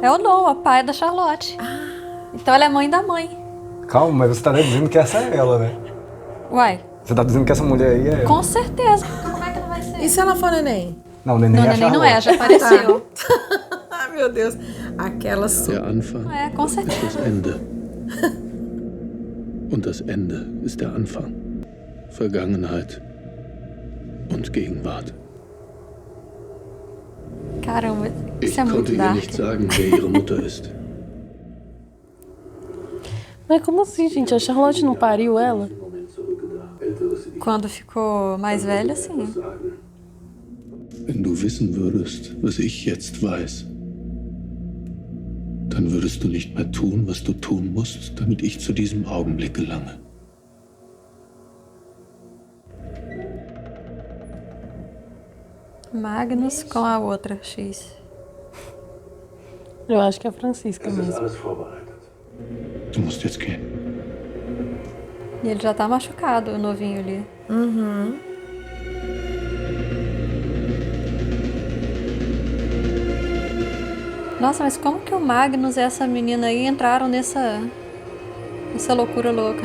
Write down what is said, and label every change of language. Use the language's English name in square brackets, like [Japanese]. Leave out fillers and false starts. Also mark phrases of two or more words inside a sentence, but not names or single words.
[Portuguese] é o Noah, pai da Charlotte. Então ela é mãe da mãe. Calma, mas você tá dizendo que essa é ela, né? Uai, Você tá dizendo que essa mulher aí é ela. com certeza. Como é que não vai ser? E se ela for neném? Não, o neném Não, é a neném não é, Charlotte. já apareceu. Ai, meu Deus. Aquela [German] Der Anfang [Portuguese] É, com [German] ist das [Portuguese] certeza. [German] Ende. Und das Ende ist der Anfang. Vergangenheit und Gegenwart. [Portuguese] Caramba, [German] Ich [Portuguese] isso é muito [German] konnte ihr [Portuguese] dark. [German] nicht sagen, wer ihre Mutter ist. [Portuguese] Mas como assim, gente? A Charlotte não pariu ela? Quando ficou mais velha, sim. [German] Wenn du wissen würdest, was ich jetzt weiß, dann würdest du nicht mehr tun, was du tun musst, damit ich zu diesem Augenblick gelange. [Portuguese] Magnus com a outra X. Eu acho que é a Francisca mesmo. [German] alles vorbereitet. Du musst jetzt gehen. [Portuguese] E ele já tá machucado, o novinho ali. Nossa, mas como que o Magnus e essa menina aí entraram nessa loucura louca?